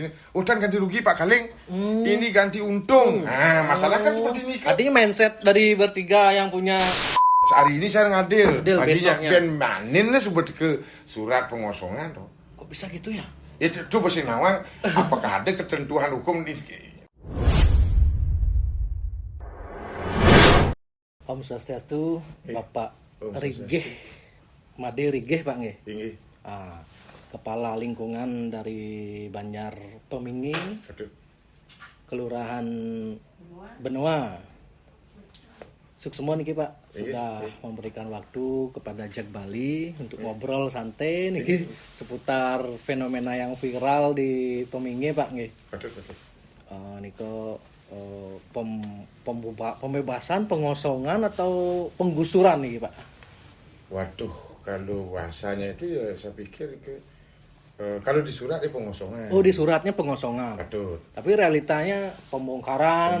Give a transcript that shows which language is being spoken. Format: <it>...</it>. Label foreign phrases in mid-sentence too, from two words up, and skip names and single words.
<id>Udah ganti rugi Pak Kaleng, ini ganti untung. Nah, masalah kan seperti ini kan. Artinya mindset dari bertiga yang punya Hari ini saya ngadil, Adil, paginya besoknya. ben manin lah sudah ke surat pengosongan tuh. kok bisa gitu ya? Itu besi nawang, apakah ada ketentuan hukum di</id> <ban>Om Swastiastu,</ban> <id>Bapak Om Rigeh, Made Rigeh Pak nggih. tinggi? Kepala lingkungan dari Banjar Pemingi, Aduh, Kelurahan Benua.</id> <ban>Suksemon niki Pak</ban> <id>Iya, sudah iya. memberikan waktu kepada Jack Bali untuk ngobrol santai niki seputar fenomena yang viral di Pemingi Pak nggih. aduh. Niko pembebasan, pengosongan atau penggusuran nih Pak? Waduh, kalau bahasanya itu ya saya pikir kalau di surat itu pengosongan. Oh, di suratnya pengosongan. Betul. Tapi realitanya penggusuran,</id>